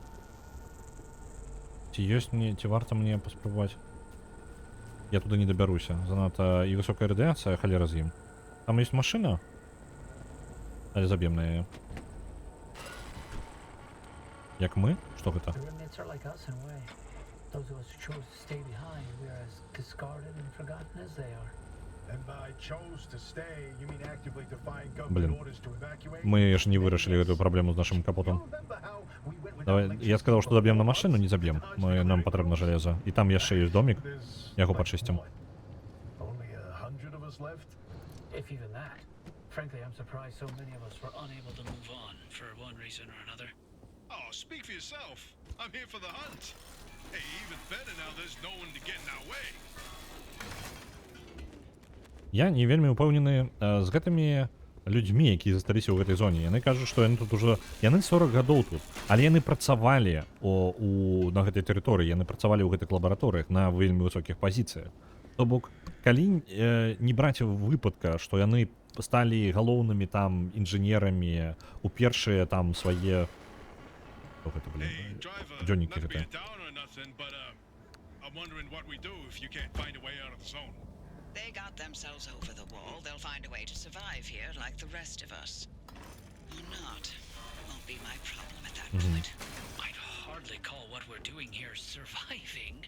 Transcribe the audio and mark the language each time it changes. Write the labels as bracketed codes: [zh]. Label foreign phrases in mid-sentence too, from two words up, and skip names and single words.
[be] Ці ёсць мне, ці варта мне паспрабаваць? Я туды не дабяруся. Занадта і высокая радыяцыя, халера з ім. Там ёсць машына? Але заб'ем на яе. Як мы? Што гэта? [en] The remnants are like us in a way. Those of us who chose to stay behind, we are as discarded and forgotten as they are. And by chose to stay, you mean actively defying [ru] Блин. [en] government orders to evacuate? [ru] Мы же не вырашили эту проблему с нашим [en] You [ru] капотом. [en] remember how we went without [ru] Давай, я сказал, что забьем на машину, не забьем. [uk] Нам потрібно железо. І там ще є домик. [en] There's [uk] Я його [en] like [uk] почистим. [en] what? Only 100 of us left? If even that. Frankly, I'm surprised so many of us were unable to move on for one reason or another. Oh, speak for yourself. I'm here for the hunt. Hey, even better now there's no one to get in our way. [be] Я не вельмі ўпэўнены з гэтымі людзьмі, якія засталіся ў гэтай зоне. Яны кажуць, што яны тут ужо... Яны 40 гадоў тут, але яны працавалі на гэтай тэрыторыі, яны працавалі ў гэтых лабараторыях на вельмі высокіх пазіцыях. То бок, калі не браць выпадка, што яны сталі галоўнымі там інжынерамі у першыя там свае... Што гэта, блин? [en] Hey, driver, [be] Дзённікі [en] not to be [be] гэта. [en] a downer or nothing, but I'm wondering what we do if you can't find a way out of the zone. They got themselves over the wall. They'll find a way to survive here like the rest of us. Or not. Won't be my problem at that point. I'd hardly call what we're doing here surviving.